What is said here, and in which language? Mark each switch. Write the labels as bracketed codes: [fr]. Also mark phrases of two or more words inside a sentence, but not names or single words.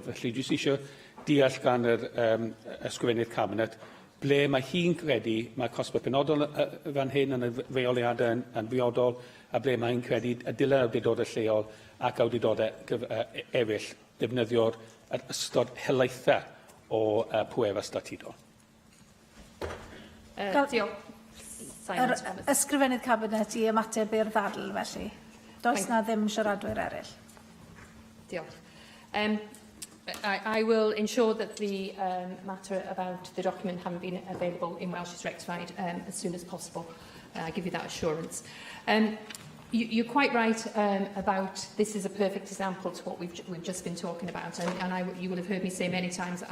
[cy] Felly, jyst eisiau deall gan yr ysgrifennydd cabinet ble mae hi'n credu mae cosbau penodol fan hyn yn y reoliadau yn briodol a ble mae'n credu y dylai awdurdodau lleol ac awdurdodau eraill defnyddio'r ystod helaethau o pwerau statudol. Yr ysgrifennydd cabinet i ymateb i'r ddadl felly. Does na ddim siaradwyr eraill. Diolch. [en] I will ensure that the matter about the document having been available in Welsh is rectified as soon as possible. I give you that assurance. You're quite right about this is a perfect example to what we've just been talking about, and you will have heard me say many times that